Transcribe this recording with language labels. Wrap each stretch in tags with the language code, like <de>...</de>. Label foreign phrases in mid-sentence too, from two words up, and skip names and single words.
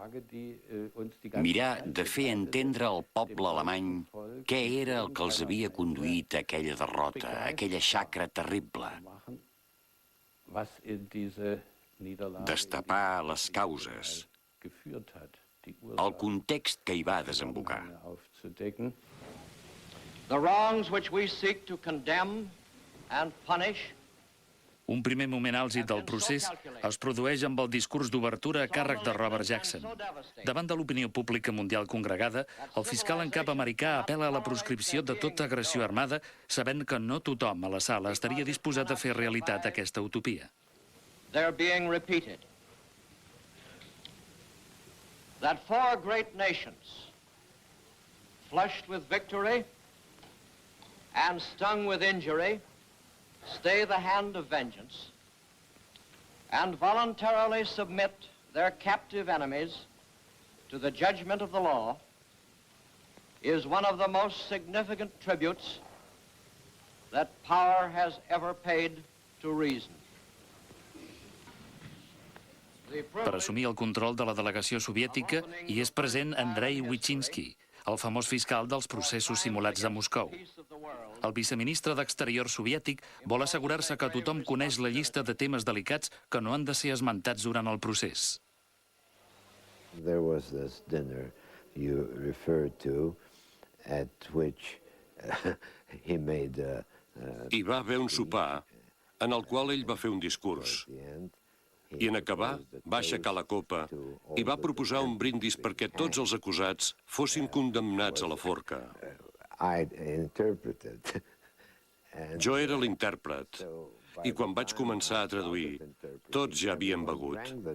<ca>Mirar de fer entendre al poble alemany què era el que els havia conduït a aquella derrota, a aquella xacra terrible. Destapar les causes, el context que hi va desembocar.</ca> <en>The wrongs which we seek to condemn and punish.</en> <ca>Un primer moment àlgid del procés es produeix amb el discurs d'obertura a càrrec de Robert Jackson. Davant de l'opinió pública mundial congregada, el fiscal en cap americà apel·la a la proscripció de tota agressió armada, sabent que no tothom a la sala estaria disposat a fer realitat aquesta utopia.</ca> <en>They're being repeated. That four great nations, flushed with victory and stung with injury, stay the hand of vengeance and voluntarily submit their captive enemies to the judgment of the law is one of the most significant tributes that power has ever paid to reason.</en> <ca>Per assumir el control de la delegació soviètica hi és present Andrei Wyszynski, el famós fiscal dels processos simulats de Moscou. El viceministre d'Exterior soviètic vol assegurar-se que tothom coneix la llista de temes delicats que no han de ser esmentats durant el procés.</ca> <en>There was this dinner you referred to at which he made</en> <ca>Hi va haver un sopar en el qual ell va fer un discurs. I en acabar, va aixecar la copa i va proposar un brindis perquè tots els acusats fossin condemnats a la forca. Jo era l'intèrpret, i quan vaig començar a traduir, tots ja havien begut.</ca>